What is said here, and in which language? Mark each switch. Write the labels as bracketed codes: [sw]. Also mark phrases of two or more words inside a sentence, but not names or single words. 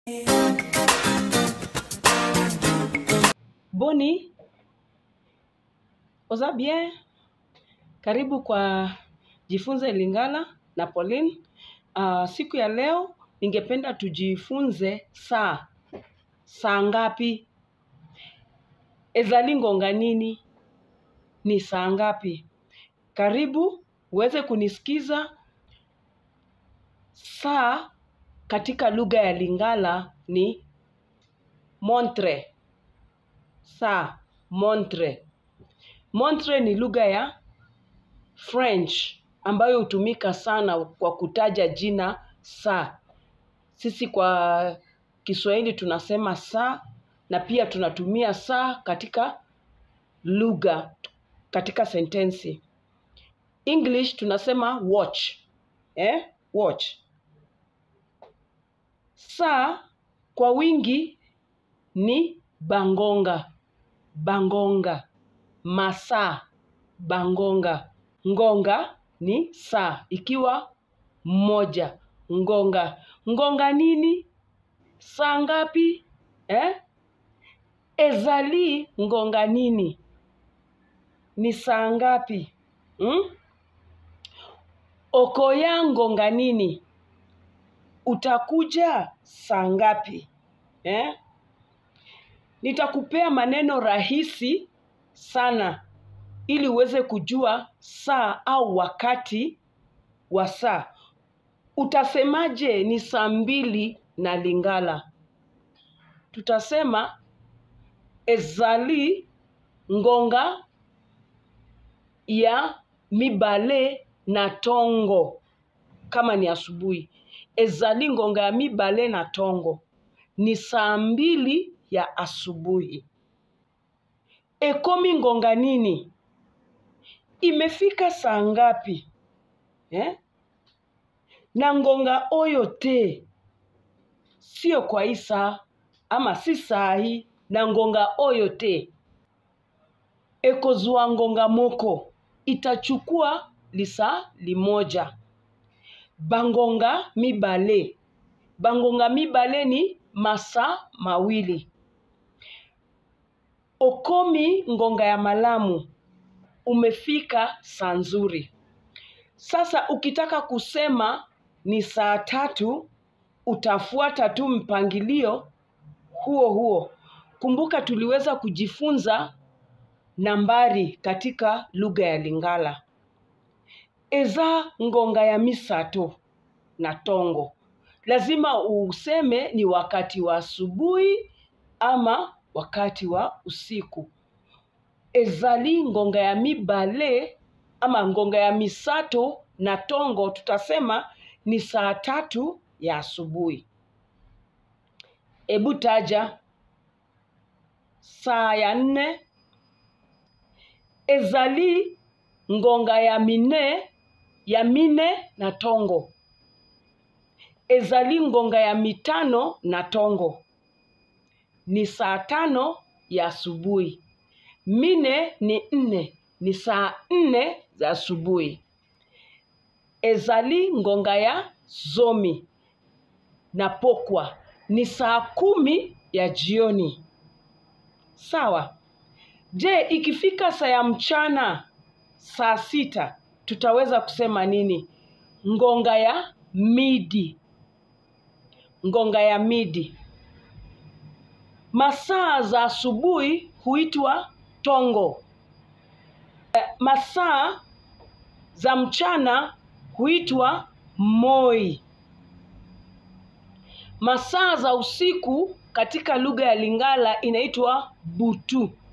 [ln] Boni, oza bien? [sw] Karibu kwa Jifunze Lingala na Pauline. Siku ya leo ningependa tujifunze saa. Saa ngapi? [ln] Ezali ngonga nini? [sw] Ni saa ngapi? Karibu uweze kunisikiza. Saa katika lugha ya Lingala ni montre. Saa, montre. Montre ni lugha ya French ambayo hutumika sana kwa kutaja jina saa. Sisi kwa Kiswahili tunasema saa, na pia tunatumia saa katika lugha, katika sentensi. English tunasema watch. Watch. Saa kwa wingi ni bangonga. [ln] Bangonga. Masaa. Bangonga. [sw] Ngonga ni saa ikiwa moja. [ln] Ngonga. Ngonga nini? [sw] Saa ngapi? [ln] Ezali ngonga nini? [sw] Ni saa ngapi? [ln] Okoya ngonga nini? [sw] Utakuja saa ngapi? Nitakupea maneno rahisi sana ili uweze kujua saa au wakati wa saa. Utasemaje ni saa 2 na Lingala? Tutasema [ln] ezali ngonga ya mibale na tongo. [sw] Kama ni asubuhi, [ln] ezali ngonga ya mibale na tongo. [sw] Ni saa 2 ya asubuhi. [ln] Ekomi ngonga nini? [sw] Imefika saa ngapi? [ln] Na ngonga oyo te. [sw] Sio kwa isa ama si saa hii. [ln] Na ngonga oyo te. Ekozua ngonga moko. [sw] Itachukua lisa limoja. [ln] Bangonga mibale. Bangonga mibale [sw] ni masaa 2. [ln] Okomi ngonga ya malamu. [sw] Umefika saa nzuri. Sasa ukitaka kusema ni saa 3, utafuata tu mpangilio huo. Kumbuka tuliweza kujifunza nambari katika lugha ya Lingala. [ln] Eza ngonga ya misato na tongo. [sw] Lazima useme ni wakati wa asubuhi ama wakati wa usiku. [ln] Ezali ngonga ya mibale ama ngonga ya misato na tongo, [sw] tutasema ni saa 3 ya asubuhi. Ebu taja. Saa ya 4. [ln] Ezali ngonga ya mine na tongo. Ezali ngonga ya 5 na tongo. [sw] Ni saa 5 ya asubuhi. Mine ni 4. Ni saa 4 za asubuhi. [ln] Ezali ngonga ya zomi na pokwa. [sw] Ni saa 10 ya jioni. Sawa. Je, ikifika saa ya mchana saa 6, tutaweza kusema nini? [ln] Ngonga ya midi. Ngonga ya midi. [sw] Masaa za asubuhi huitwa tongo. Masaa za mchana huitwa moi. Masaa za usiku katika lugha ya Lingala inaitwa butu.